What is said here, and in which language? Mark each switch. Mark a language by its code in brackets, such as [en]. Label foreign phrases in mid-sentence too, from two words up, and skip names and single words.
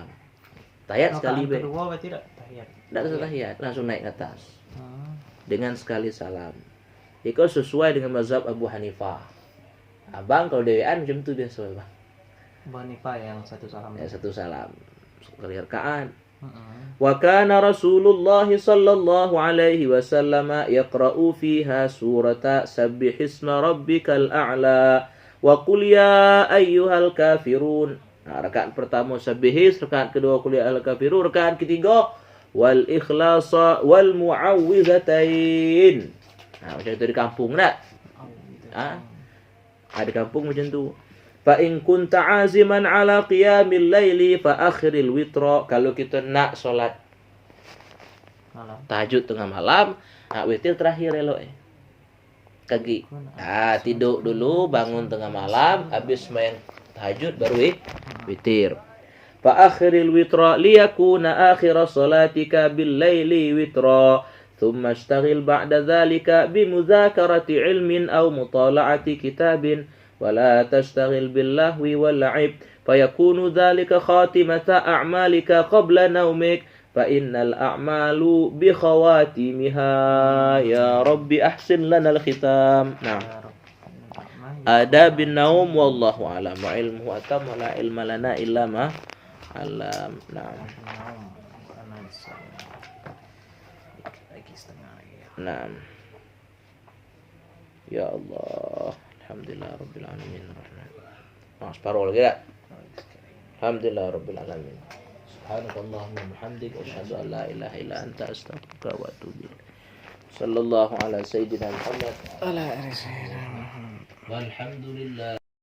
[ms] Tahiyat sekali be. Kedua berarti tidak tahiyat. Tidak usah tahiyat, langsung naik ke atas. Dengan sekali salam. Itu sesuai dengan mazhab Abu Hanifah. Abang kalau dewean macam tu biasa bang. Banifah yang 1 salam. Ya 1 salam. Sekali rakaat. [ar] وكان رسول الله صلى الله عليه وسلم يقرأ فيها سورة سبح اسم ربك الأعلى وقل يا أيها الكافرون. [ms] Rakaat pertama Sabbihis, rakaat kedua [ar] قل يا أيها الكافرون, [ms] rakaat ketiga [ar] والإخلاص والمعوذتين. [ms] Macam itu di kampung tak? Ada kampung macam tu. [ar] فإن كنت عازما على قيام الليل فأخر الوتر. [ms] Kalau kita nak solat tahajud tengah malam, witir terakhir elok kaki. Tidur dulu, bangun tengah malam, habis main tahajud baru witir. [ar] فأخر الوتر ليكون آخر صلاتك بالليل وترا. ثم اشتغل بعد ذلك بمذاكرة علم أو مطالعة كتاب ولا تشتغل باللهو واللعب فيكون ذلك خاتمة أعمالك قبل نومك فإن الأعمال بخواتيمها يا رب أحسن لنا الختام. نعم. آداب النوم والله أعلم وعلمه أتم ولا علم لنا إلا ما علم. نعم. Naam. يا الله. الحمد لله رب العالمين. [ms] Separuh lagi tak? [ar] الحمد لله رب العالمين سبحانك اللهم وبحمدك أشهد أن لا إله إلا أنت أستغفرك وأتوب إليك. صلى الله على سيدنا محمد. على آله وسلم والحمد لله.